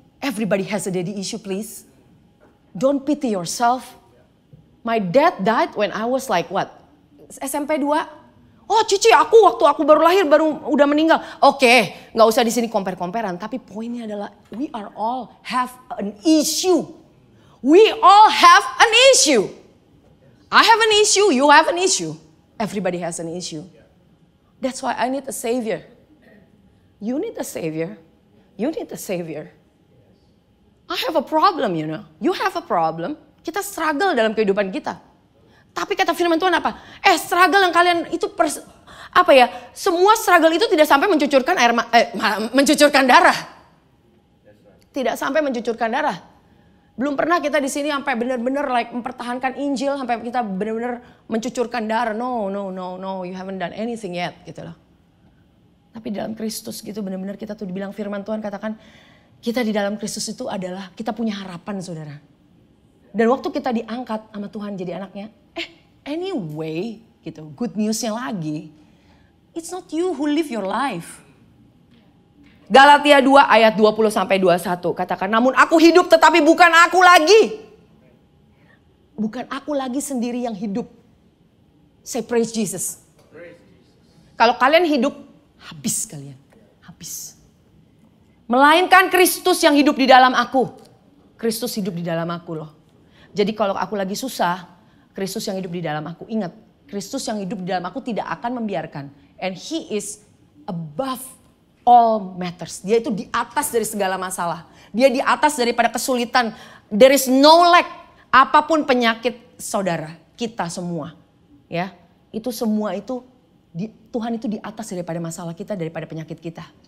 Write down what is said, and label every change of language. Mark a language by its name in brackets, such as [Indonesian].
[English] Everybody has a daddy issue, please. Don't pity yourself. My dad died when I was like what? [Indonesian] SMP 2. Oh cici aku waktu aku baru lahir baru udah meninggal. Oke, gak usah di sini compare-comparean. Tapi poinnya adalah [English] we are all have an issue. We all have an issue. I have an issue, you have an issue. Everybody has an issue. That's why I need a savior. You need a savior. You need a savior. I have a problem, you know. You have a problem. [Indonesian] Kita struggle dalam kehidupan kita. Tapi kata firman Tuhan apa? Struggle yang kalian itu semua struggle itu tidak sampai mencucurkan mencucurkan darah. Tidak sampai mencucurkan darah. Belum pernah kita di sini sampai benar-benar mempertahankan Injil sampai kita benar-benar mencucurkan darah. [English] No, you haven't done anything yet [Indonesian] gitu loh. Tapi dalam Kristus gitu benar-benar kita tuh dibilang firman Tuhan katakan kita di dalam Kristus itu adalah kita punya harapan saudara. Dan waktu kita diangkat sama Tuhan jadi anaknya, anyway gitu, good newsnya lagi. [English] It's not you who live your life. [Indonesian] Galatia 2 ayat 20 sampai 21 katakan, namun aku hidup tetapi bukan aku lagi. Bukan aku lagi sendiri yang hidup. [English] Say praise Jesus. [Indonesian] Kalau kalian hidup, habis kalian. Habis. Melainkan Kristus yang hidup di dalam aku. Kristus hidup di dalam aku loh. Jadi kalau aku lagi susah, Kristus yang hidup di dalam aku. Ingat, Kristus yang hidup di dalam aku tidak akan membiarkan. [English] And He is above all matters. [Indonesian] Dia itu di atas dari segala masalah. Dia di atas daripada kesulitan. [English] There is no lack. [Indonesian] Apapun penyakit saudara, kita semua. Ya, itu semua itu Tuhan itu di atas daripada masalah kita, daripada penyakit kita.